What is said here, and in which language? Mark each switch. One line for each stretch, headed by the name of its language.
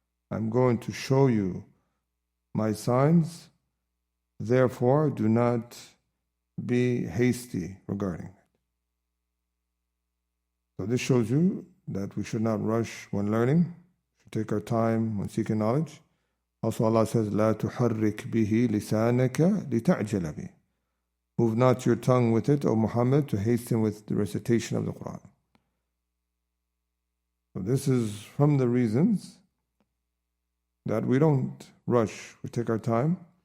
English: I'm going to show you my signs, therefore do not be hasty regarding it. So this shows you that we should not rush when learning, we should take our time when seeking knowledge. Also Allah says,
Arabic: لا تحرك به لسانك لتعجل به.
English: Move not your tongue with it, O Muhammad, to hasten with the recitation of the Quran. So this is from the reasons that we don't rush. We take our time.